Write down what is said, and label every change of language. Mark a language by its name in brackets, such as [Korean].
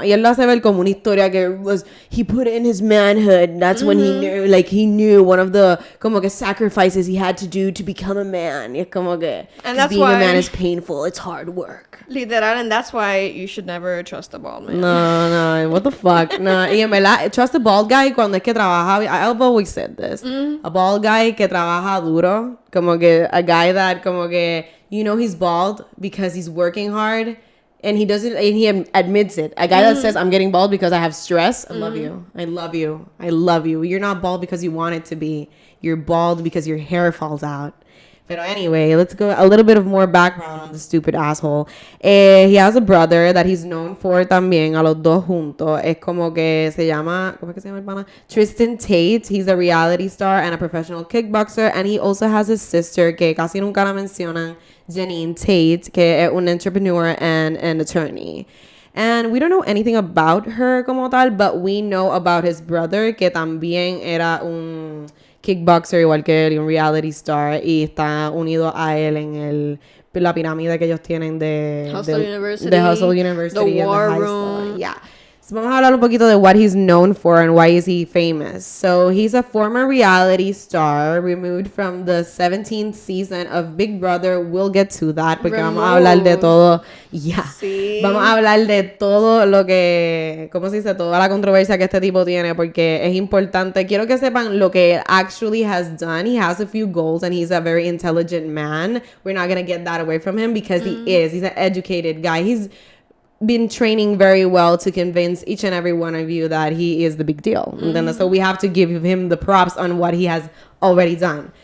[Spanish] Y él lo hace ver como una historia que [English] he put it in his manhood. That's when he knew one of the [Spanish] como que [English] sacrifices he had to do to become a man. [Spanish] Y es como que [English] and that's being why, a man is painful. It's hard work. Literal, and that's why you should never trust a bald man. No, what the fuck. [Spanish] No, y en verdad, [English] trust a bald guy [Spanish] cuando es que trabaja. [English] I've always said this. A bald guy [Spanish] que trabaja duro, como que [English] a guy that [Spanish] como que [English] you know he's bald because he's working hard. And he doesn't, and he admits it. A guy that says, I'm getting bald because I have stress. I love you. I love you. I love you. You're not bald because you want it to be. You're bald because your hair falls out. But anyway, let's go a little bit of more background on the stupid asshole. He has a brother that he's known for [Spanish] también, a los dos juntos. Es como que se llama, ¿cómo es que se llama el pana? Tristan Tate. [English] He's a reality star and a professional kickboxer. And he also has a sister [Spanish] que casi nunca la mencionan, [English] Janine Tate, [Spanish] que es un [English] entrepreneur and an attorney. And we don't know anything about her como tal, but we know about his brother, [Spanish] que también era un kickboxer igual que él, y un [English] reality star, [Spanish] y está unido a él en la pirámide que ellos tienen de [English] Hustle University, the Hustle University, the War and the Room. Yeah. So [Spanish] vamos a hablar un poquito de [English] what he's known for and why is he famous. So he's a former reality star removed from the 17th season of Big Brother. We'll get to that [Spanish] porque vamos a hablar de todo. [English] Yeah. [Spanish] Sí. Vamos a hablar de todo lo que, ¿cómo se dice? Toda la controversia que este tipo tiene porque es importante. Quiero que sepan lo que [English] actually has done. He has a few goals and he's a very intelligent man. We're not going to get that away from him because he is. He's an educated guy. He's been training very well to convince each and every one of you that he is the big deal. So we have to give him the props on what he has already done.